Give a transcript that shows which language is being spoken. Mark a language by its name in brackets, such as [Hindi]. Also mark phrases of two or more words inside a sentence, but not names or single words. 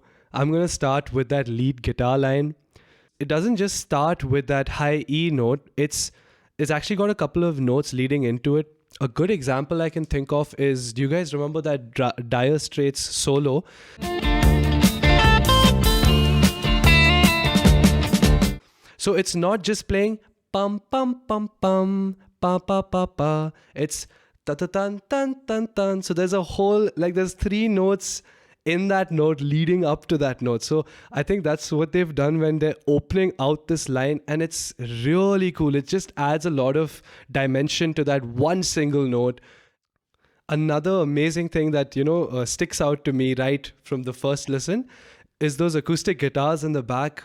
[English] I'm going to start with that lead guitar line. It doesn't just start with that high E note. It's actually got a couple of notes leading into it. A good example I can think of is, do you guys remember that Dire Straits solo? So it's not just playing pum pum pum pum pa pa pa pa. It's ta-ta-tan, tan-tan-tan. So there's a whole, there's 3 notes in that note leading up to that note. So I think that's what they've done when they're opening out this line, and it's really cool. It just adds a lot of dimension to that one single note. Another amazing thing that, sticks out to me right from the first listen is those acoustic guitars in the back.